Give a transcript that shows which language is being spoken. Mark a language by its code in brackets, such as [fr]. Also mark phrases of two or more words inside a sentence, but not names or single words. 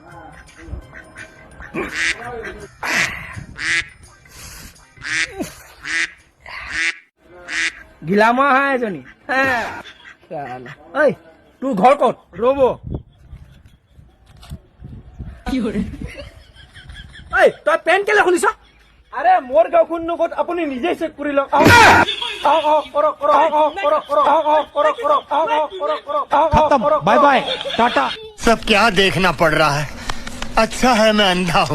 [as] গিলামৰ হাঁহ এজনী। ঐ তোৰ ঘৰ ক'ত? ৰ'ব ঐ তই পেণ্ট কেলে খুলিছ? আৰে মোৰ গাঁওখন ক'ত, আপুনি নিজে চেক কৰি লওক। [hi] खत्म, [en] bye bye, [hi] टाटा। सब क्या देखना पड़ रहा है, अच्छा है मैं अंधा हूँ।